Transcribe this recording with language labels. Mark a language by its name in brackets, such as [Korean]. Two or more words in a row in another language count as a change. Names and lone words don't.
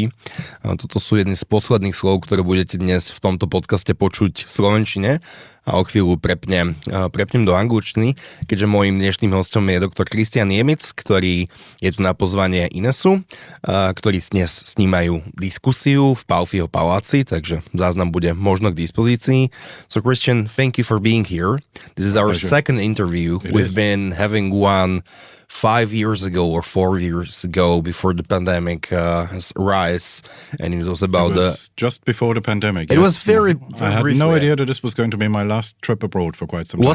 [Slovak] Toto sú jedny z posledných slov, ktoré budete dnes v tomto podcaste počuť v slovenčine. A o chvíľu prepnem do angličtiny, keďže môjim dnešným hostom je doktor Kristian Niemietz, ktorý je tu na pozvanie Inesu, ktorí dnes snímajú diskusiu v Palfiho paláci, takže záznam bude možno k dispozícii. [English] So Kristian, thank you for being here. This is our second interview. We've been having one 5 years ago or 4 years ago before the pandemic has arisen, and it was about just before the pandemic. It was very I had no idea that this was going to be my last trip abroad for quite some time.